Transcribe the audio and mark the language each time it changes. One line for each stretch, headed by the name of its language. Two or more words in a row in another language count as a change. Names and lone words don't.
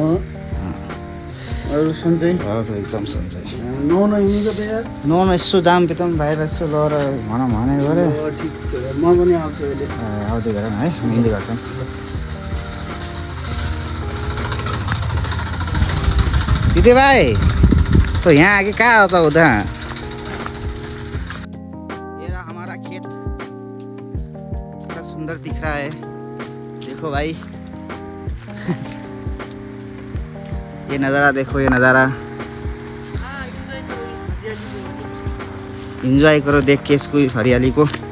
Nepali: अरू सन्चै? एकदम सन्चै। नुहाउन हिँडेको त यार। नुहाउन यसो जाम पितम भाइ त यसो लगेर भने गरे। ठिक छ, म पनि आउँछु अहिले। आउँदै गर है, हिँड्दै गर्छौँ।
Hindi: जीते भाई तो यहाँ आके क्या होता उधर। ये रहा हमारा खेत, कितना सुंदर दिख रहा है देखो भाई। ये नज़ारा देखो, ये नज़ारा एंजॉय करो देख के इसको, इस हरियाली को।